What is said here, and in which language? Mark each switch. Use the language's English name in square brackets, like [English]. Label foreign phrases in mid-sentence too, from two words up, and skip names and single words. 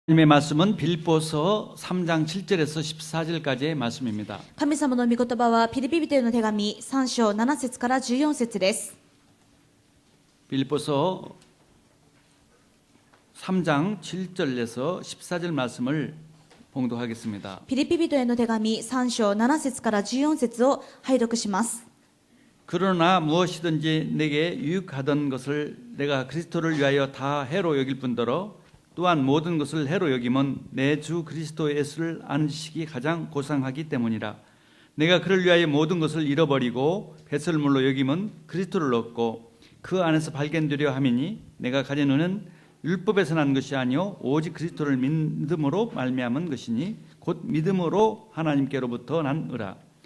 [Korean] 하나님의 말씀은 빌립보서 3장 7절에서 14절까지의 말씀입니다. [Japanese] 神様の御言葉はピリピ人への手紙3章7節から14節です。 [Korean] 빌립보서 3장 7절에서 14절 말씀을 봉독하겠습니다. [Japanese] ピリピ人への手紙3章7節から14節を拝読します。 [Korean] 그러나 무엇이든지 내게 유익하던 것을 내가 그리스도를 위하여 다 해로 여길 뿐더러 또한 모든 것을 해로 여김은 내 주 그리스도 예수를 아는 지식이 가장 고상하기 때문이라. 내가 그를 위하여 모든 것을 잃어버리고 배설물로 여김은 그리스도를 얻고 그 안에서 발견되려 함이니 내가 가진 은은 율법에서 난 것이 아니요 오직 그리스도를 믿음으로 말미암은 것이니 곧 믿음으로 하나님께로부터 난 의라.